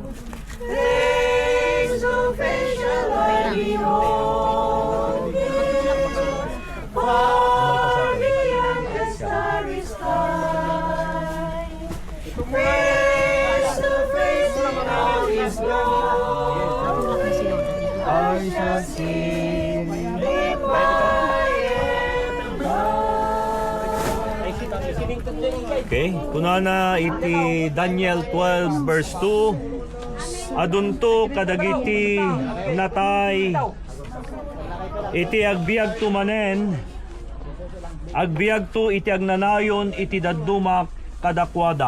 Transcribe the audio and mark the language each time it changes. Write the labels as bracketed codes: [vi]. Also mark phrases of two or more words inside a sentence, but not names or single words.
[en] Face to face shall I behold Him, far beyond the starry sky. Face to face in all His glory, I shall see Him by and by. [ilo] Okay, kunana iti Daniel 12 verse 2. Adunto kadagiti natay iti agbiag tumanen, agbiag to iti agnanayon iti dadduma kadakwada.